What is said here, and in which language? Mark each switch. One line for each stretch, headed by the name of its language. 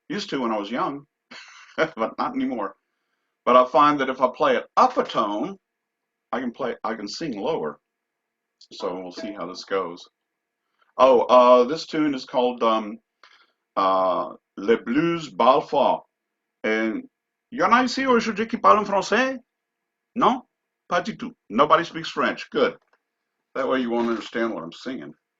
English: Used to when I was young, but not anymore. But I find that if I play it up a tone, I can sing lower. So we'll see how this goes. Oh, this tune is called Le Blues Balfour.
French: And y en a ici aujourd'hui qui parlent français? Non? Pas du tout.
English: Nobody speaks French. Good. That way you won't understand what I'm singing.